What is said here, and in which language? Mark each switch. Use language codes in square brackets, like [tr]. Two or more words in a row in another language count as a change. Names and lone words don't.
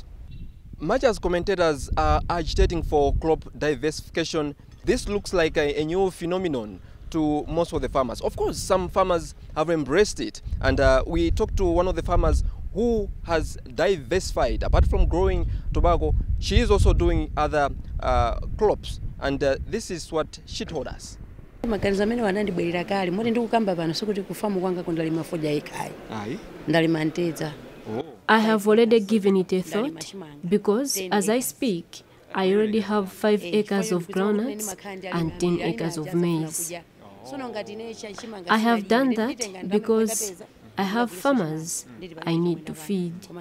[en] Much as commentators are agitating for crop diversification, this looks like a new phenomenon to most of the farmers. Of course, some farmers have embraced it, and we talked to one of the farmers who has diversified. Apart from growing tobacco, she is also doing other crops, and this is what she told us. [ny] Maganizo amene wanandibwerera kale moti ndikukamba pano sokuti kufamu kwanga kundalima foja ikai ndalima ntedza. [en] I have already given it a thought, because as I speak, I already have 5 acres of groundnuts and 10 acres of maize. I have done that because I have farmers I need to feed.